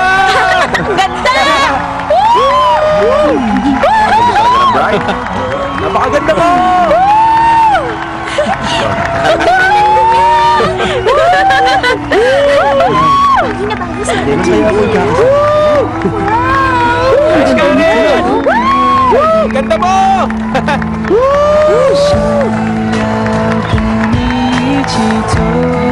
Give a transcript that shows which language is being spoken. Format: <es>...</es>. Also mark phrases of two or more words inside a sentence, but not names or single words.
<tl>Ang ganda! Ang ganda talaga ng bride! Napakaganda mo! Masaya ko dyan.</tl> <en>Let's go,</en> <tl>man! Ganda mo!</tl> <zh>想要跟你一起走。</zh>